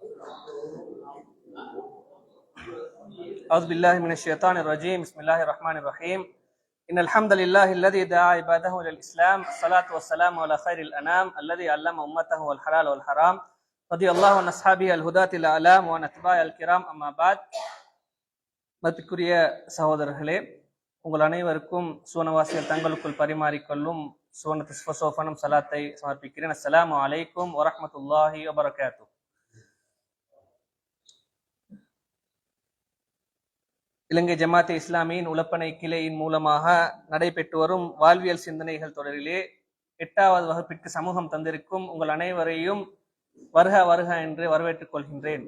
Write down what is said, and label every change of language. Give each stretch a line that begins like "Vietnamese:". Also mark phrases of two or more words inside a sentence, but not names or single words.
Arabic: أعوذ بالله من الشيطان الرجيم. بسم الله الرحمن الرحيم. إن الحمد لله الذي دعا عباده إلى الإسلام. الصلاة والسلام على خير الأنام الذي علم أمته الحلال والحرام. رضي الله عن أصحابه الهداة الأعلام وعن أتباعه الكرام. أما بعد.
Tamil: மதிப்புக்குரிய சகோதரர்களே, உங்கள் அனைவருக்கும் சுவனவாசிகள் தங்களுக்குள் பரிமாறிக்கொள்ளும் சுவனத்தும் சலாத்தை சமர்ப்பிக்கிறேன்.
Arabic: السلام عليكم ورحمة الله وبركاته.
Tamil: இலங்கை ஜமாத்தே இஸ்லாமியின் உலப்பனை கிளையின் மூலமாக நடைபெற்று வரும் வாழ்வியல் சிந்தனைகள் தொடரிலே 8வது வகுப்பிற்கு சமூகம் தந்திருக்கும் உங்கள் அனைவரையும் வருக வருக என்று வரவேற்றுக் கொள்கின்றேன்.